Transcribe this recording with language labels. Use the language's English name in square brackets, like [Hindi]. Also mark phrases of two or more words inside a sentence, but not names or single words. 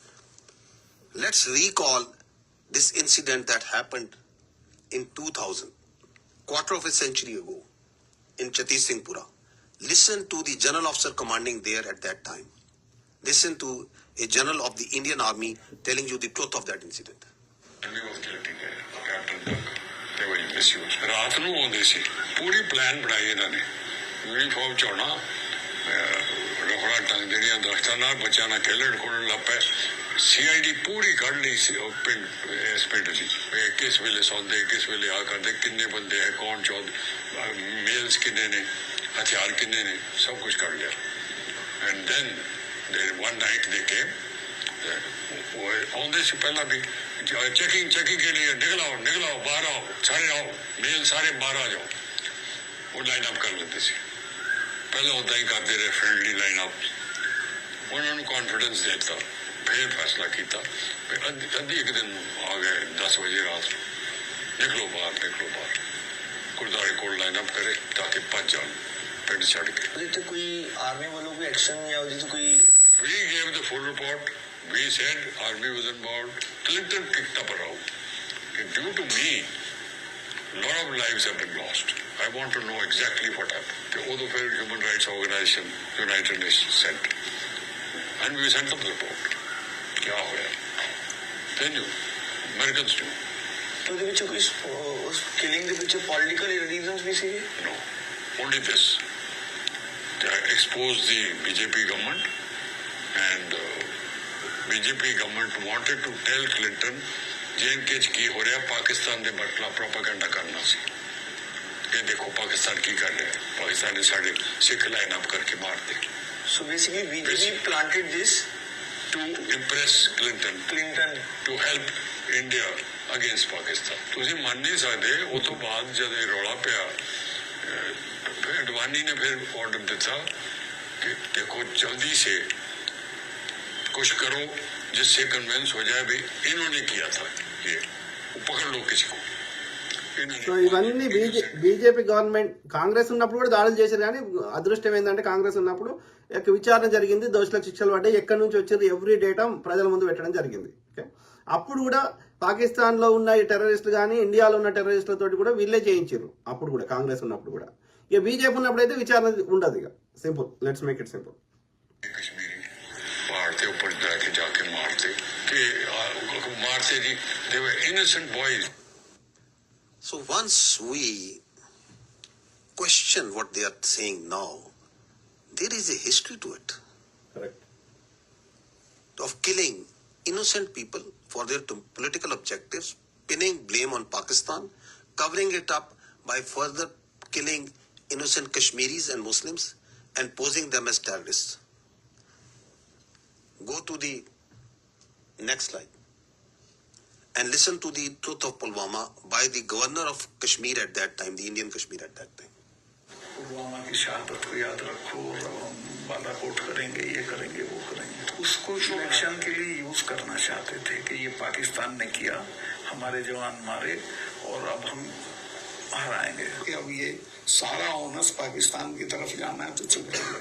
[English] Let's recall this incident that happened in 2000, quarter of a century ago, in Chatti Singhpura. Listen to the general officer commanding there at that time. Listen to a general of the Indian Army telling you the truth of that incident. [Punjabi] ਰਾਤ ਨੂੰ ਆਉਂਦੇ ਸੀ, ਪੂਰੀ ਪਲਾਨ ਬਣਾਈ ਇਹਨਾਂ ਨੇ, ਯੂਨੀਫਾਰਮ ਚਾਉਣਾ, ਰਫੜਾ ਟੰਗ ਦੇਣੀਆਂ ਦਰਖਤਾਂ ਨਾਲ, ਬੱਚਿਆਂ ਨਾਲ ਖੇਲਣ ਖੁਲਣ ਲੱਗ ਪਏ। CID ਪੂਰੀ ਕੱਢ ਲਈ ਸੀ ਪਿੰਡ, ਇਸ ਪਿੰਡ ਦੀ, ਕਿਸ ਵੇਲੇ ਸੌਂਦੇ, ਕਿਸ ਵੇਲੇ ਆ ਕਰਦੇ, ਕਿੰਨੇ ਬੰਦੇ ਹੈ, ਕੌਣ ਚੌਂਦੇ, ਮੇਲਸ ਕਿੰਨੇ ਨੇ, ਹਥਿਆਰ ਕਿੰਨੇ ਨੇ, ਸਭ ਕੁਝ ਕੱਢ ਲਿਆ। [English] and then one night they came, [Punjabi] ਆਉਂਦੇ ਸੀ ਪਹਿਲਾਂ ਵੀ ਚੈਕਿੰਗ [Hindi] के लिए निकल आओ बाहर आओ, सारे आओ, मेल सारे बाहर आ जाओ। वो लाइन अप कर लेते [Punjabi] ਸੀ, ਪਹਿਲਾਂ ਉਦਾਂ ਹੀ ਕਰਦੇ ਰਹੇ, [English] friendly line up. [Punjabi] ਉਹਨਾਂ ਨੂੰ ਕੌਨਫੀਡੈਂਸ ਦਿੱਤਾ, ਫਿਰ ਫੈਸਲਾ ਕੀਤਾ। ਅੱਧੀ ਇੱਕ ਦਿਨ ਆ ਗਏ 10 ਵਜੇ ਰਾਤ ਨੂੰ, ਨਿਕਲੋ ਬਾਹਰ, ਗੁਰਦੁਆਰੇ ਕੋਲ [English] line up [Punjabi] ਕਰੇ ਤਾਂ ਕਿ ਭੱਜ ਜਾਣ ਪਿੰਡ ਛੱਡ ਕੇ। ਉਹਦੇ ਕੋਈ ਆਰਮੀ ਵੱਲੋਂ ਕੋਈ ਐਕਸ਼ਨ ਜਾਂ ਉਹਦੇ ਤੋਂ ਕੋਈ? [English] We gave the full report. We said army was involved. Clinton kicked up a row. Due to me, a lot of lives have been lost. I want to know exactly what happened. The other Human Rights Organization, United Nations sent. And we sent them the report. [Punjabi] ਕਿਆ ਹੋਇਆ? [English] They knew. Americans knew. [Punjabi] ਉਹਦੇ ਵਿੱਚ ਕੋਈ ਉਸ ਕਿਲਿੰਗ ਦੇ ਵਿੱਚ [English] political reasons [Punjabi] ਵੀ ਸੀਗੇ? [English] No. Only this. To expose the BJP government, and BJP government wanted to tell Clinton [Punjabi] J&K ਕੀ ਹੋ ਰਿਹਾ, ਪਾਕਿਸਤਾਨ ਦੇ ਬਟਲਾ ਪ੍ਰੋਪਾਗੈਂਡਾ ਕਰਨਾ ਸੀ ਕਿ ਦੇਖੋ ਪਾਕਿਸਤਾਨ ਕੀ ਕਰ ਰਿਹਾ, ਪਾਕਿਸਤਾਨ ਨੇ ਸਾਡੇ ਸਿੱਖ [English] line up [Punjabi] ਕਰਕੇ ਮਾਰਦੇ। [English] So basically BJP planted this to impress Clinton to help India against Pakistan. [Punjabi] ਤੁਸੀਂ ਮੰਨ ਨਹੀਂ ਸਕਦੇ, ਉਹ ਤੋਂ ਬਾਅਦ ਜਦ ਇਹ ਰੌਲਾ ਪਿਆ, [Hindi] फिर अडवाणी ने फिर ऑर्डर दिया कि देखो जल्दी से कुछ करो जिससे कन्विंस हो जाए भाई इन्होंने किया था, ये पकड़ लो किसी को। [Telugu] సో ఇవన్నీ బీజేపీ గవర్నమెంట్ కాంగ్రెస్ ఉన్నప్పుడు కూడా దాడులు చేశారు. కానీ అదృష్టం ఏంటంటే కాంగ్రెస్ ఉన్నప్పుడు విచారణ జరిగింది, దోషులకు శిక్షలు పడ్డాయి, ఎక్కడి నుంచి వచ్చారు [English] every data [Telugu] ప్రజల ముందు పెట్టడం జరిగింది. ఓకే, అప్పుడు కూడా పాకిస్తాన్లో ఉన్న టెర్రరిస్టులు కానీ ఇండియాలో ఉన్న టెర్రరిస్టులతో కూడా వీళ్ళే చేయించారు. అప్పుడు కూడా కాంగ్రెస్ ఉన్నప్పుడు కూడా. ఇక బీజేపీ ఉన్నప్పుడు అయితే విచారణ ఉండదు. ఇక సింపుల్, [English] let's make it simple. [Hindi] पहाड़ के ऊपर जाके मारते जी, [English] they were innocent boys. So once we question what they are saying now, there is a history to it. Correct. Of killing innocent people for their political objectives, pinning blame on Pakistan, covering it up by further killing innocent Kashmiris and Muslims and posing them as terrorists. Go to the next slide and listen to the truth of Pulwama by the governor of Kashmir at that time, the Indian Kashmir at that time. [Hindi] पुलवामा की शहादत को याद रखो और अब हम बालाकोट करेंगे, ये करेंगे, वो करेंगे। तो उसको इलेक्शन के लिए यूज करना चाहते थे कि ये पाकिस्तान ने किया, हमारे जवान मारे और अब हम हराएंगे। कि अब ये सारा ऑनर्स पाकिस्तान की तरफ जाना है तो चुप रहिए।